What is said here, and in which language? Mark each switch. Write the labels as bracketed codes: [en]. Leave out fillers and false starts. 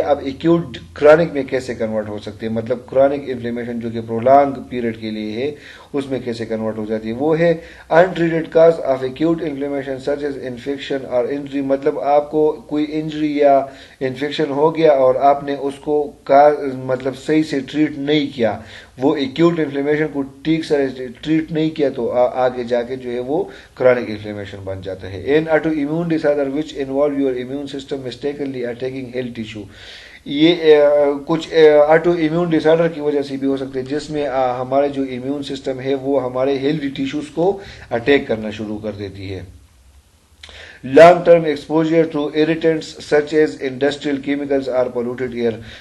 [ur] اب acute chronic میں کیسے کنورٹ ہو سکتی ہے, مطلب کرونک انفلیمیشن جو کہ پرولانگ پیریڈ کے لیے ہے اس میں کیسے کنورٹ ہو جاتی ہے, وہ ہے [en] Untreated cause of acute inflammation such as infection اور injury. [ur] مطلب آپ کو کوئی انجری یا انفیکشن ہو گیا اور آپ نے اس کو مطلب صحیح سے ٹریٹ نہیں کیا, وہ ایکیوٹ انفلیمیشن کو ٹھیک سے ٹریٹ نہیں کیا تو آگے جا کے جو ہے وہ کرونک انفلیمیشن بن جاتا ہے. [en] An auto immune disorder which involve your immune system mistakenly attacking health tissue. [ur] یہ کچھ آٹو امیون ڈس آرڈر کی وجہ سے بھی ہو سکتے ہیں جس میں ہمارے جو امیون سسٹم ہے وہ ہمارے ہیلتھی ٹیشوز کو اٹیک کرنا شروع کر دیتی ہے. [en] Long term exposure to irritants such as industrial chemicals اور polluted air.